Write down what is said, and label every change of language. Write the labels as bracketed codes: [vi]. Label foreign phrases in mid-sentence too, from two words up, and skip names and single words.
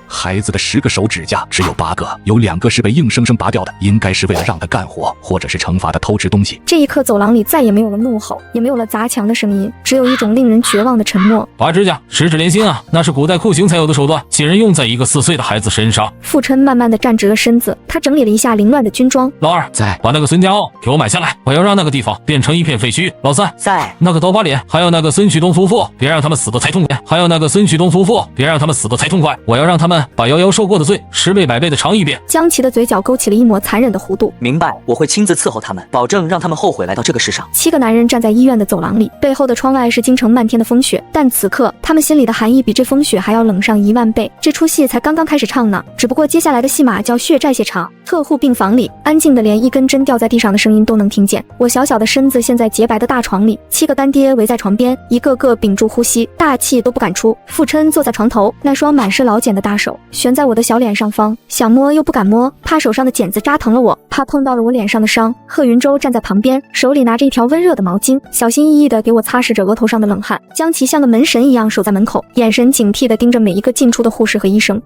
[zh] 孩子的10個手指甲只有8個，有2個是被硬生生拔掉的，應該是為了讓他幹活，或者是懲罰他偷吃東西。這一刻，走廊裡再也沒有了怒吼，也沒有了砸牆的聲音，只有一種令人絕望的沉默。拔指甲，十指連心啊，那是古代酷刑才有的手段，竟然用在一個4歲的孩子身上。傅琛慢慢地站直了身子，他整理了一下凌亂的軍裝。老二在，把那個孫家傲給我買下來，我要讓那個地方變成一片廢墟。老三在，那個刀疤臉，還有那個孫旭東夫婦，別讓他們死得太痛快。還有那個孫旭東夫婦，別讓他們死得太痛快。我要讓他們把瑤瑤受過的罪10倍100倍的償一遍。江琪的嘴角勾起了一抹殘忍的弧度。明白，我會親自伺候他們，保證讓他們後悔來到這個世上。 7個男人站在醫院的走廊裡，背後的窗外是京城漫天的風雪，但此刻他們心裡的寒意比這風雪還要冷上1萬倍。這出戲才剛剛開始唱呢，只不過接下來的戲碼叫血債血償。特護病房裡安靜的連一根針掉在地上的聲音都能聽見。我小小的身子陷在潔白的大床裡，7個乾爹圍在床邊，一個個屏住呼吸，大氣都不敢出。傅琛坐在床頭，那雙滿是老繭的大手懸在我的小臉上方，想摸又不敢摸，怕手上的繭子扎疼了我。怕碰到了我臉上的傷。賀雲舟站在旁邊，手裡拿着一条溫熱的毛巾，小心翼翼地給我擦拭着額頭上的冷汗，將其像個門神一樣守在門口，眼神警惕地盯着每一個進出的護士和醫生。